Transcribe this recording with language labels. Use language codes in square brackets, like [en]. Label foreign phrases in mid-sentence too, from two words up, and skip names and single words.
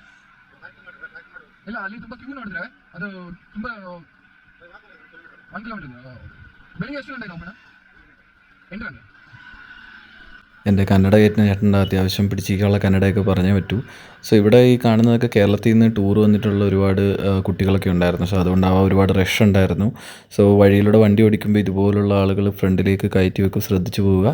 [kn] ಇಲ್ಲ, ಅಲ್ಲಿ ತುಂಬಾ ಕ್ಯೂ ನೋಡಿದ್ರೆ ಅದು ತುಂಬಾ 1 ಕಿಲೋಮೀಟರ್. ಬೆಳಿಗ್ಗೆ ಎಷ್ಟು ಗಂಟೆಗೆ ಓಪನ್? 8 ಗಂಟೆ. [ml] എൻ്റെ കന്നഡ കയറ്റുന്ന ചേട്ടൻ്റെ അത്യാവശ്യം പിടിച്ചിരിക്കാനുള്ള കന്നഡയൊക്കെ പറഞ്ഞേ പറ്റൂ. സോ ഇവിടെ ഈ കാണുന്നതൊക്കെ കേരളത്തിൽ നിന്ന് ടൂർ വന്നിട്ടുള്ള ഒരുപാട് കുട്ടികളൊക്കെ ഉണ്ടായിരുന്നു. സോ അതുകൊണ്ടാവാം ഒരുപാട് റഷ് ഉണ്ടായിരുന്നു. സോ വഴിയിലൂടെ വണ്ടി ഓടിക്കുമ്പോൾ ഇതുപോലുള്ള ആളുകൾ ഫ്രണ്ടിലേക്ക് കയറ്റി വെക്കും, ശ്രദ്ധിച്ചു പോവുക.